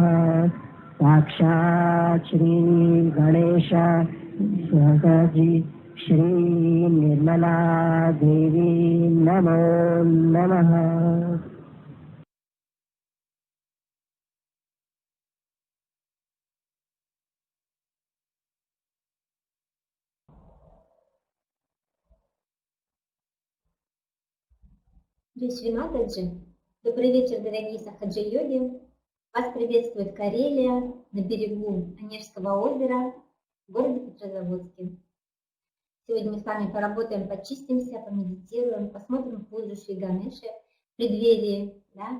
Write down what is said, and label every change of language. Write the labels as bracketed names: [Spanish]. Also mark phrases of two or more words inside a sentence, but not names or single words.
[Sanskrit] साक्षात् श्री गणेश सहजी श्री निर्मला देवी नमो नमः। [Hindi] जय श्री माताजी. [Russian] Добрый вечер, дорогие сахаджи-йоги. Вас приветствует Карелия на берегу Онежского озера в городе Петрозаводске. Сегодня мы с вами поработаем, почистимся, помедитируем, посмотрим пуджу Шри Ганеши в преддверии, да?